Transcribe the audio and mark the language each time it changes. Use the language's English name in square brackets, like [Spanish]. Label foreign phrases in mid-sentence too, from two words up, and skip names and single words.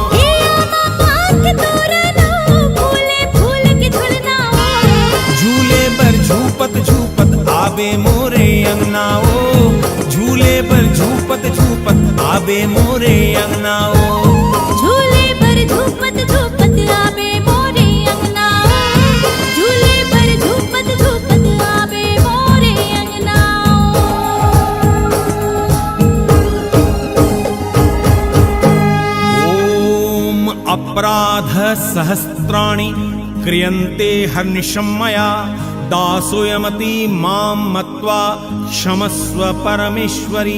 [Hindi] झूले पर झूपत झूपत आवे मोरे अंगनाओ। झूले पर झूपत झूपत आवे मोरे अंगनाओ। झूले पर झूपत झूपत आवे मोरे अंगनाओ। झूले पर झूपत झूपत आवे मोरे अंगनाओ। [Sanskrit] ओम अपराध सहस्त्राणि क्रियन्ते हर्निशं मया दासोऽयमति मां मत्वा क्षमस्व परमेश्वरी।